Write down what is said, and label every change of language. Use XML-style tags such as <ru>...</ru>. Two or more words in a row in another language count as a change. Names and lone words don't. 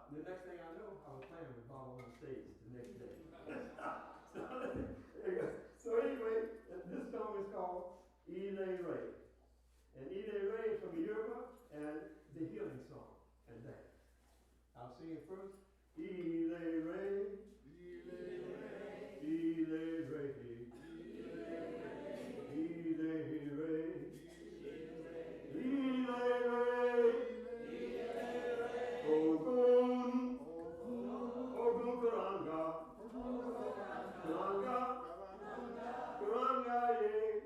<en>And the next thing I know, I was playing with Baba on stage the next day. So anyway, this song is called Ile Ray. And Ile Ray is from the Yoruba and the healing song and dance. I'll sing it first.</en> <yo>Ile Ray, Ile Ray, Ile Ray, Ile Ray, Ile Ray, Ogun, Ogun Karanga, Karanga, Karanga ye,</yo>